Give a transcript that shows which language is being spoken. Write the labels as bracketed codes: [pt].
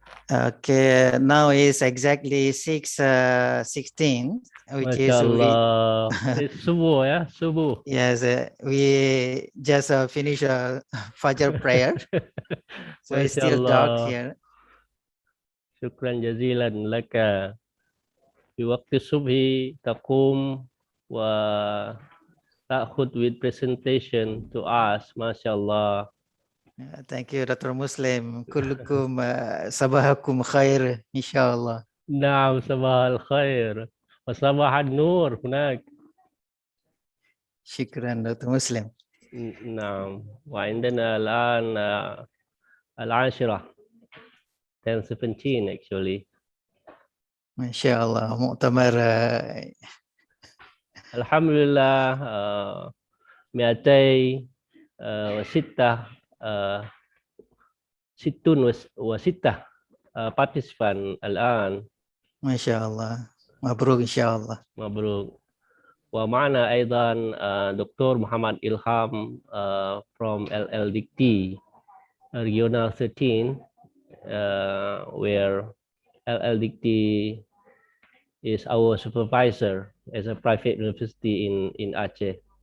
[en] Okay, now is exactly 6:16, which is it's subuh, yeah, subuh. Yes, we just finished Fajr prayer, so it's still dark here. [ar] شكرا جزيلا لك في وقت الصبح تقوم وتأخذ [en] with presentation to us. [ar] ما شاء الله. [en] Thank you, Dr. Muslim. [ar] كلكم صباحكم خير إن شاء الله. نعم صباح الخير وصباح النور هناك. شكرا دكتور مسلم. نعم وعندنا الآن العاشرة 10:17 actually. ما شاء الله مؤتمر الحمد لله 206 participant الآن. ما شاء الله مبروك إن شاء الله. مبروك. ومعنا أيضا دكتور محمد إلهام [en] from LLDT Regional 13 where LLDT is our supervisor as a private university in Aceh.